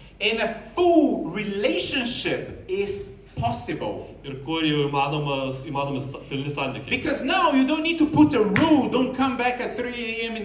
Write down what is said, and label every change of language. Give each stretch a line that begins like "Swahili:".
English: And a full relationship is possible.
Lithuanian: Ir kur jau įmanomi pilni santykiai.
English: Because now you don't need to put a rule, don't come back at 3 a.m.